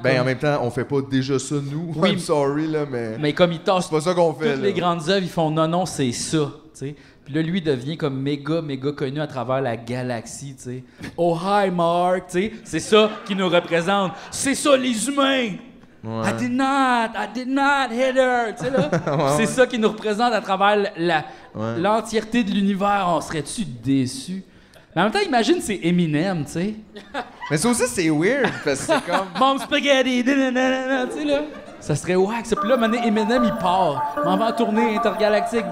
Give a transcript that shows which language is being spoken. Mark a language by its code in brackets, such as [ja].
[fr] Ben, comme- en même temps, on fait pas déjà ça, nous. Oui. [en] I'm sorry, [fr] là, mais... Mais comme ils tassent C'est pas ça qu'on fait, toutes les grandes œuvres, ils font non, c'est ça, tu sais. Puis là, lui devient comme méga connu à travers la galaxie, tu sais. [en] Oh, hi, Mark, [fr] tu sais. C'est ça qui nous représente. C'est ça, les humains! [en] I did not hit her, [fr] tu sais, là. C'est ça qui nous représente à travers l'entièreté de l'univers. On serait-tu déçus? Mais en même temps, imagine, c'est Eminem, tu sais. Mais ça aussi, c'est weird, parce que c'est comme... [en] Mom spaghetti, [fr] nanana, tu sais, là. Ça serait wack. Puis là, à un moment donné, Eminem, il part. M'en va en tournée intergalactique.